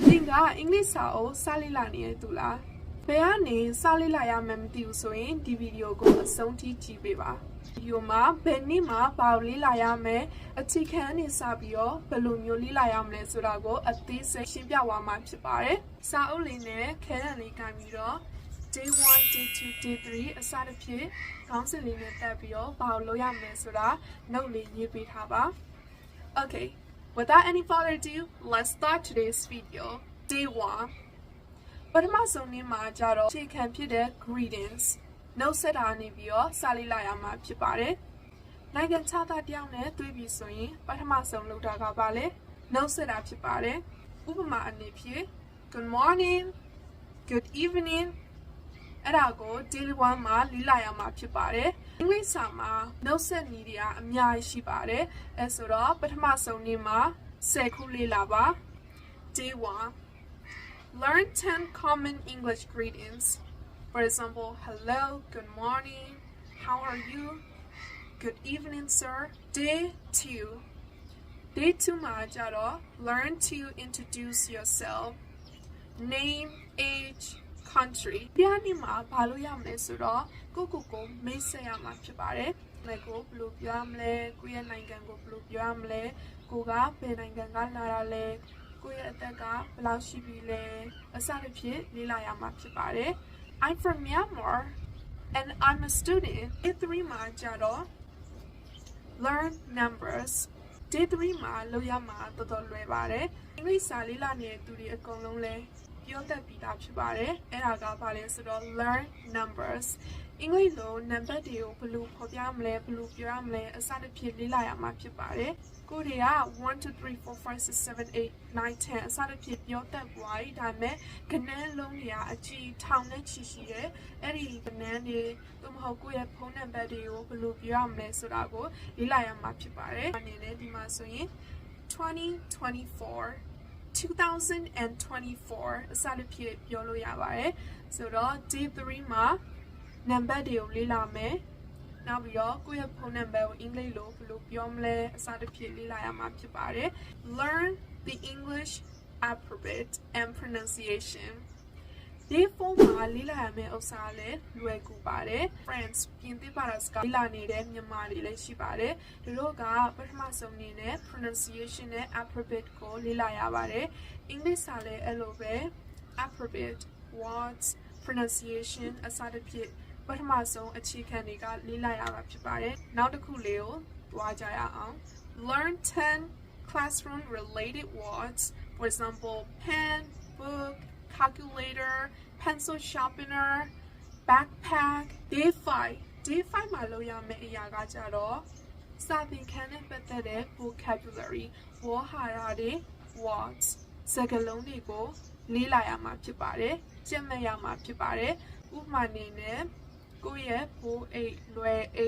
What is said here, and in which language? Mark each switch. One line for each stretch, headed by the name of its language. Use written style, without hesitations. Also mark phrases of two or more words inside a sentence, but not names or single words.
Burmese: ကအင်္ဂလိပ်စာကိုစလေ့လာနေရတူလားဘယ်ကနေစလေ့လာရမှန်းမသိဘူးဆိုရင်ဒီဗီဒီယိုကိုအဆုံးထိကြည့်ပေးပါဗီဒီယိုမှာဘယ်နေ့မှာဘာကိုလေ့လာရမလဲအခြေခံအနေစပြီးတော့ဘယ်လိုမျိုးလေ့လာရမလဲဆိုတာကိုအသေး စိတ်ရှင်းပြသွားမှာဖြစ်ပါတယ်စာအုပ်လေးနဲ့ခဲတံလေးကင်ပြီးတော့
English: day 1 day 2 day 3
Burmese: အစတစ်ဖြစ်ခေါင်းစဉ်လေးနဲ့တက်ပြီးတော့ဘာကိုလုပ်ရမလဲဆိုတာ note လေး ရေးပေးထားပါ
English: Okay without any further ado let's start today's video day 1
Burmese: ပထမဆုံးနေ့မှာကြတော့အခြေခံဖြစ်တဲ့ greetings နှုတ်ဆက်တာနေ ပြီးတော့စာလေးလာရမှာဖြစ်ပါတယ်နိုင်ငံခြားသားတယောက်နဲ့တွေ့ပြီဆိုရင်ပထမဆုံးလုပ်တာက ပါလေနှုတ်ဆက်တာဖြစ်ပါတယ်ဥပမာအနေဖြင့်
English: good morning good evening
Burmese: အဲ့ဒါကို daily 1မှာလေ့လာရမှာဖြစ်ပါတယ်အင်္ဂလိပ်စာမှာနှုတ်ဆက်နည်းတွေကအများကြီးရှိပါတယ်အဲဆိုတော့ပထမဆုံးနေ့မှာ10ခုလေ့လာပါ
English: day 1 learn 10 common English greetings for example hello good morning how are you good evening sir day 2 day 2
Burmese: မှာကြတော့
English: learn to introduce yourself name age country
Burmese: ဒီနေ့မှာဘာလို့ရမလဲဆိုတော့ကိုမိတ်ဆက်ရမှာဖြစ်ပါတယ်။ကိုဘယ်လိုပြောရမလဲကိုရဲ့နိုင်ငံကိုဘယ်လိုပြောရမလဲကိုကဘယ်နိုင်ငံကလာတာလဲကိုရဲ့အသက်ကဘယ်လောက်ရှိပြီလဲအစတစ်ဖြစ်လေ့လာရမှာဖြစ်ပါတယ်။
English: I'm from Myanmar and I'm a student. Day 3 မှာကြတော့ learn numbers.
Burmese: Day 3 မှာလုပ်ရမှာတော်တော်လွယ်ပါတယ်။အင်္ဂလိပ်စာလေ့လာနေတဲ့သူတွေအကုန်လုံးလဲပြောတတ်ပြီးသားဖြစ်ပါတယ်အဲ့ဒါက ဘာလဲဆိုတော့
English: learn numbers
Burmese: အင်္ဂလိပ်လိုနံပါတ်တွေကိုဘယ်လိုဖော်ပြမလဲဘယ်လိုပြောရမလဲအစတစ်ဖြစ်လေ့လာရမှာဖြစ်ပါတယ်ကိုတွေက1 2 3 4 5 6 7 8 9 10အစတစ်ဖြစ်ပြောတတ်ပွားကြီးဒါပေမဲ့ကဏ္ဍလုံးတွေကအကြည့်ထောင်နဲ့ချီရှိတယ်အဲ့ဒီကဏ္ဍတွေသို့မဟုတ်ကိုယ့်ရဲ့ဖုန်းနံပါတ်တွေကိုဘယ်လိုပြောရမလဲဆိုတာကိုလေ့လာရမှာဖြစ်ပါတယ်အနေနဲ့ဒီမှာဆိုရင် 2024 2024အစတစ်ဖြစ်ပြောလို့ရပါတယ်ဆိုတော့ day 3မှာနံပါတ်တွေကိုလေ့လာမယ်နောက်ပြီးတော့ကိုယ့်ရဲ့ဖုန်းနံပါတ်ကိုအင်္ဂလိပ်လိုဘယ်လိုပြောမလဲအစတစ်ဖြစ်လေ့လာရမှာဖြစ်ပါတယ်
English: learn the English alphabet and pronunciation
Burmese: day 4 မှာလေ့လာရမယ့်ဥစ္စာလည်းလွယ်ကူပါတယ် friends ပြင်သစ်ဘာသာစကားလေ့လာ နေတဲ့မြန်မာတွေလည်းရှိပါတယ်သူတို့ကပထမဆုံးအနေနဲ့ pronunciation နဲ့ alphabet ကိုလေ့လာရပါတယ်အင်္ဂလိပ်စာလည်းအဲ့လိုပဲ
English: alphabet words pronunciation
Burmese: အစတစ်ဖြစ်ပထမဆုံးအခြေခံတွေကလေ့လာရမှာဖြစ်ပါတယ်နောက်တစ်ခုလေးကိုတွားကြ ရအောင်
English: learn 10 classroom related words for example pen book calculator pencil sharpener backpack day 5
Burmese: မှာလုပ်ရမယ့်အရာကကြတော့စာသင်ခန်းနဲ့ပတ်သက်တဲ့ vocabulary ဝေါ်ဟာရတွေ words စ ကားလုံးတွေကိုလေ့လာရမှာဖြစ်ပါတယ်ကျင့်မှတ်ရမှာဖြစ်ပါတယ်ဥပမာအနေနဲ့ကိုယ့်ရဲ့ဘိုးအိတ်လွယ်အိ